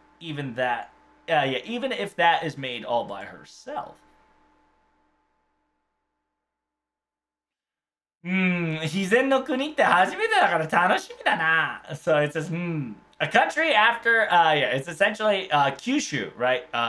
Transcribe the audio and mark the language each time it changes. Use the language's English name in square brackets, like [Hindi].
[English] Even that, even if that is made all by herself. [Japanese] 自然の国って初めてだから楽しみだな. [English] So it says, a country after, yeah, it's essentially Kyushu, right?